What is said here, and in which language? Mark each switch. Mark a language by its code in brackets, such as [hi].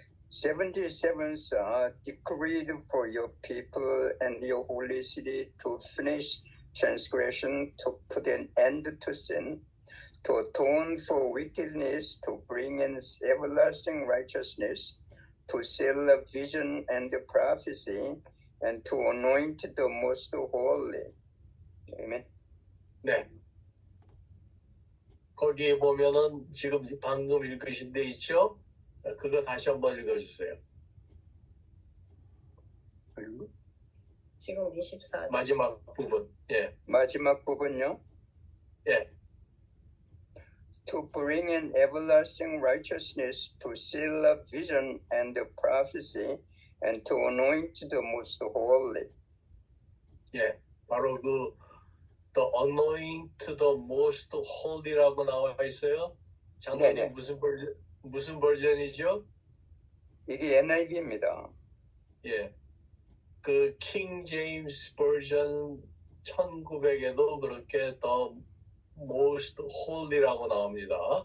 [en] 77s are decreed for your people and your holy city to finish transgression, to put an end to sin, to atone for wickedness, to bring in everlasting righteousness, to seal the vision and the prophecy, and to anoint the most holy. Amen. [ko] 네. 거기 보면은 지금 방금 읽으신 데 있죠? 그거 다시 한번 읽어주세요. 지금 24절. 마지막 부분. 예. 마지막 부분요. 예. [en] To bring in everlasting righteousness, to seal the vision and the prophecy, and to anoint the most holy. [ko] 예. 바로 그 [en] The anoint the most holy [ko] 라고 나와 있어요. 장로님 네네. 무슨 버전이죠? 이게 NIV입니다. 예. 그 킹 제임스 버전 1900에도 그렇게 [en] The most holy [ko] 라고 나옵니다.